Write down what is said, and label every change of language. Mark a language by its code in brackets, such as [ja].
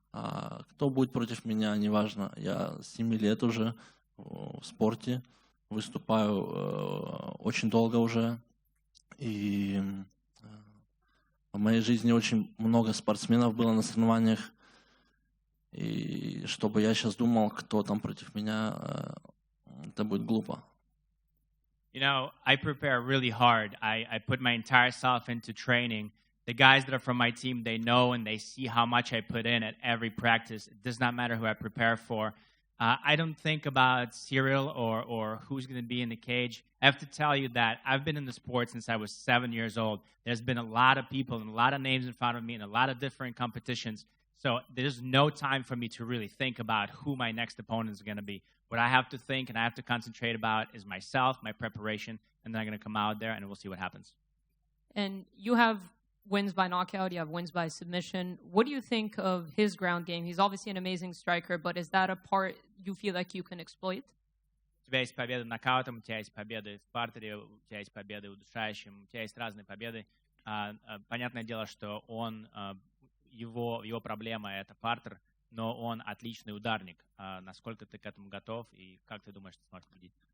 [ru] А кто будет против меня, неважно. Я с 7 лет уже в спорте, выступаю очень долго уже. И в моей жизни очень много спортсменов было на соревнованиях. И чтобы я сейчас думал, кто там против меня, это будет глупо. [en] You know, I prepare really hard. I put my entire self into training. The guys that are from my team, they know and they see how much I put in at every practice. It does not matter who I prepare for. I don't think about Ciryl or who's going to be in the cage. I have to tell you that I've been in the sport since I was 7 years old. There's been a lot of people and a lot of names in front of me and a lot of different competitions. So there's no time for me to really think about who my next opponent is going to be. What I have to think and I have to concentrate about is myself, my preparation, and then I'm going to come out there and we'll see what happens. And you have wins by knockout, you have wins by submission. What do you think of his ground game? He's obviously an amazing striker, but is that a part you feel like you can exploit? [ru] У тебя есть победы нокаутом, у тебя есть победы в партере, у тебя есть победы удушающим, у тебя есть разные победы. Понятное дело, что его проблема — это партер, но он отличный ударник. Насколько ты к этому готов и как ты думаешь, ты сможешь победить?